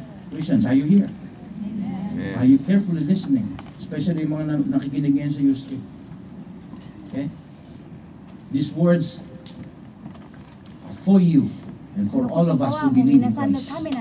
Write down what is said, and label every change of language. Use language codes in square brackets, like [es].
[en] Christians, are you here? Are you carefully listening? [tl] Especially yung mga nakikinig ngayon sa USK. Okay? [en] These words are for you and for all of us who believe in Christ.